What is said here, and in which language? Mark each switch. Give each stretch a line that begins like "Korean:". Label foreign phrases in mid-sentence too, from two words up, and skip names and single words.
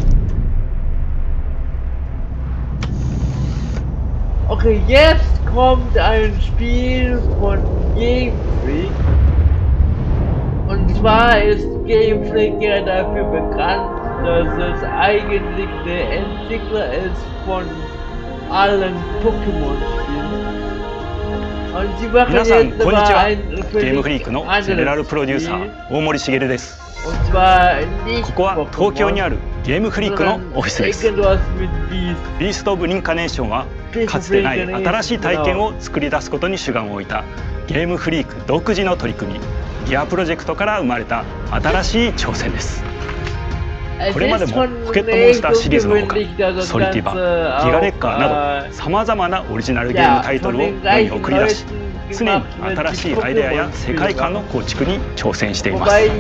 German: Okay, jetzt kommt ein Spiel von Game Freak. Und zwar ist Game Freak ja dafür bekannt, dass es eigentlich der Entwickler ist von allen Pokémon-Spielen. Und sie machen
Japanese: 皆さん
German: jetzt
Japanese: こんに
German: aber
Japanese: ちは。
German: ein
Japanese: ゲームフリークのゼネラル
German: anderes
Japanese: プロデューサ
German: Spiel.
Japanese: ー大森茂です。
German: Und zwar
Japanese: こ
German: nicht
Japanese: こは東京にあるゲームフリークの
German: sondern
Japanese: オフィスです。
German: irgendwas mit Beast.
Japanese: ビースト・オブ・リンカネーションはかつてない新しい体験を作り出すことに主眼を置いたゲームフリーク独自の取り組みギアプロジェクトから生まれた新しい挑戦です。これまでもポケットモンスターシリーズのほかソリティバ、ギガレッカーなどさまざまなオリジナルゲームタイトルを世に送り出し常に新しいアイデアや世界観の構築に挑戦しています。